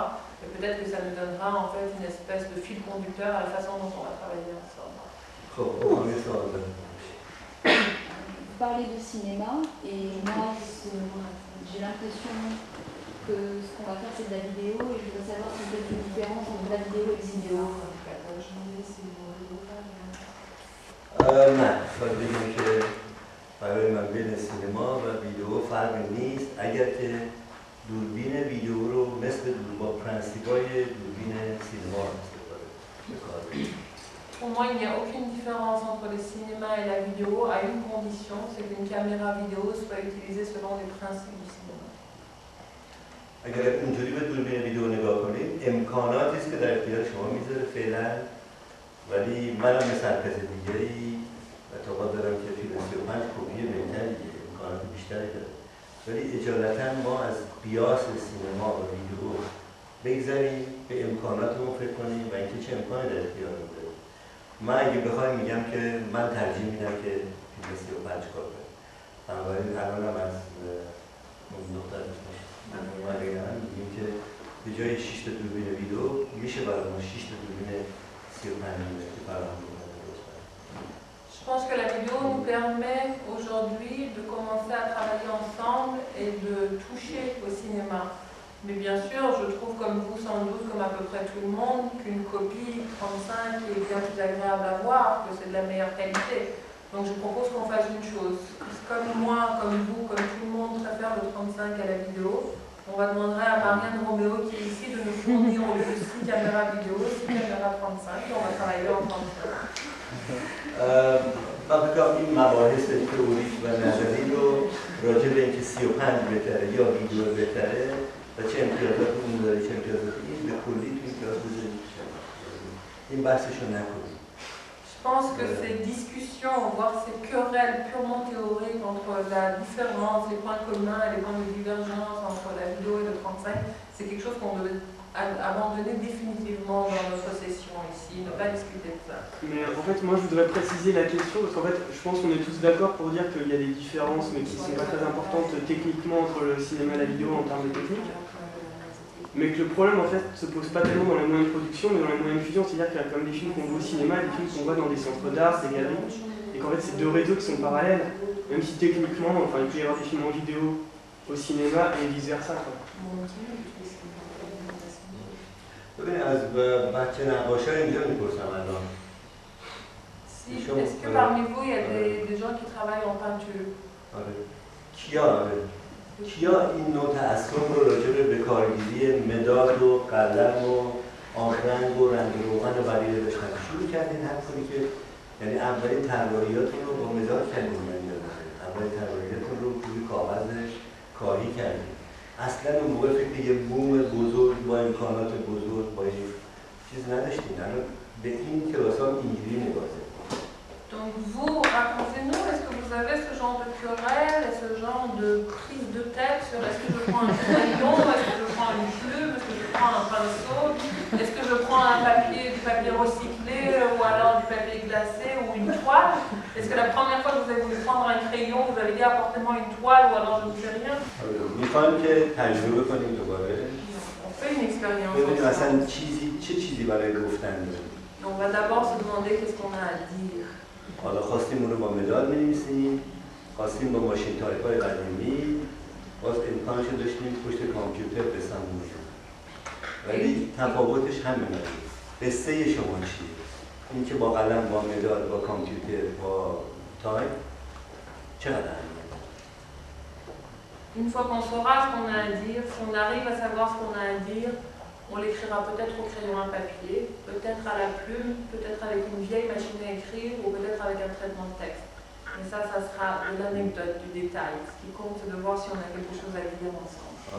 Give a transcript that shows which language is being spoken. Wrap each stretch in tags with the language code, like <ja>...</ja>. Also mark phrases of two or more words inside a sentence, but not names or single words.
<fr>Et peut-être que ça nous donnera en fait une espèce de fil conducteur à la façon dont on va travailler ensemble. Vous parlez de cinéma et moi j'ai l'impression que ce qu'on va faire c'est de la vidéo et je voudrais savoir si vous faites une différence entre la vidéo et le vidéo.</fr> <fa>نه، باید بگیم که برای من بین سینما و ویدیو فرقی نیست اگر که دوربین ویدیو رو مثل با پرنسیپ‌های دوربین سینما استفاده بکنیم.</fa> <fr>Pour moi, il n'y a aucune différence entre le cinéma et la vidéo à une condition, c'est qu'une caméra vidéo soit utilisée selon les principes du cinéma.</fr> <fa>اگر اونجوری به دوربین ویدیو نگاه کنید امکاناتی است که در اختیار شما میذاره فعلا، ولی منم مثل هر کس دیگه‌ای اعتقاد دارم که فیلم 35 کپی بهتری امکانات بیشتری داره، ولی اجالتا ما از قیاس سینما و ویدیو بگذاریم، به امکاناتمون فکر کنیم و اینکه چه امکانی در اختیارمون داره. من اگه بخوایم میگم که من ترجیح میدم که فیلم 35 کار کنم. بنابراین الانم از اون نقطه میگیم که به جای 6 تا دوربین ویدیو میشه برای ما 6 تا دوربین 35 میلیمتری فراهم کنه.</fa> <fr>Je pense que la vidéo nous permet aujourd'hui de commencer à travailler ensemble et de toucher au cinéma. Mais bien sûr, je trouve comme vous sans doute, comme à peu près tout le monde, qu'une copie 35 est bien plus agréable à voir, que c'est de la meilleure qualité. Donc je propose qu'on fasse une chose. Comme moi, comme vous, comme tout le monde préfère le 35 à la vidéo, on va demander à Marianne Roméo qui est ici de nous fournir au lieu de 6 caméras vidéo, 6 caméras 35 et on va travailler en 35.</fr> <fa>من فکر کنم این مباحث تئوریک و نظری رو راجع به اینکه 35 بهتره یا ویدیو بهتره و چه امتیازات اون داره چه امتیازات این به کلی تو این کلاس بذاریم این بحثشو نکنیم.</fa> <fr>Je pense que ces discussions, voire ces querelles purement théoriques entre la différence, les points communs et les points de divergence entre la vidéo et le 35, c'est quelque chose qu'on devait abandonner définitivement dans notre session ici, ne pas discuter de ça. Mais en fait, moi je voudrais préciser la question parce qu'en fait, je pense qu'on est tous d'accord pour dire qu'il y a des différences, mais qui ne sont pas très importantes techniquement entre le cinéma et la vidéo en termes de technique. Mais que le problème en fait se pose pas tellement dans les moyens de production, mais dans les moyens de diffusion, c'est-à-dire qu'il y a comme des films qu'on voit au cinéma et des films qu'on voit dans des centres d'art, des galeries, et qu'en fait c'est deux réseaux qui sont parallèles, même si techniquement, enfin il peut y avoir des films en vidéo au cinéma et vice versa.</fr> <fa>ببینید از بچه نقاشا اینجا میپرسم الان.</fa> <fr>Est-ce que parmi vous il y a des gens qui travaillent en peinture?</fr> <fa>آره. کیا این نوع تعصب رو راجع به کارگیری مداد و قلم و آبرنگ و رنگ روغن و بقیه داشتن شروع کردین هر کاری که یعنی اولین طراحیاتون رو با مداد کردین، اولین طراحیاتون رو روی کاغذ کاهی کردین. اصلا اون موقع فکر یه بوم بزرگ با امکانات بزرگ با یه چیز نداشتین، الان به این کلاس ها اینجوری نگاه.</fa> <fr>Donc vous, racontez-nous, est-ce que vous avez ce genre de querelle et ce genre de prise de tête sur est-ce que je prends un crayon, est-ce que je prends une plume, est-ce que je prends un pinceau, est-ce que je prends du papier recyclé ou alors du papier glacé ou une toile? Est-ce que la première fois que vous avez voulu prendre un crayon, vous avez dit apportez-moi une toile ou alors je ne fais rien? On fait une expérience ensemble. On va d'abord se demander qu'est-ce qu'on a à dire.</fr> <fa>حالا خواستیم اون رو با مداد می‌نویسیم، خواستیم با ماشین تایپ‌های قدیمی، باز امکانش رو داشتیم پشت کامپیوتر قسم می‌کنیم. ولی تفاوتش همینه. قصه شما چیه؟ این که با قلم، با مداد، با کامپیوتر، با تایپ چقدر همینه؟</fa> <fr>Une fois qu'on saura ce qu'on a à dire, si on arrive à savoir ce qu'on a à dire, on l'écrira peut-être au crayon à papier, peut-être à la plume, peut-être avec une vieille machine à écrire ou peut-être avec un traitement de texte. Mais ça sera de l'anecdote, du détail. Ce qui compte, c'est de voir si on a quelque chose à dire ensemble.</fr>